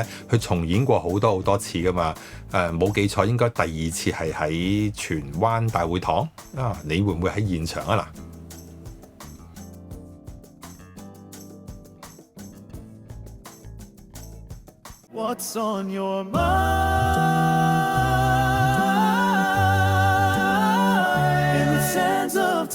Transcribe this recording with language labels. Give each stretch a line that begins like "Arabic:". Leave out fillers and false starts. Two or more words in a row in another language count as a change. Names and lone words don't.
Cantonese: 佢重演過好多次噶嘛？冇記錯應該第2次係喺荃灣大會堂啊！你會唔會喺現場啊？嗱 ，
English: What's on your mind? In the sands of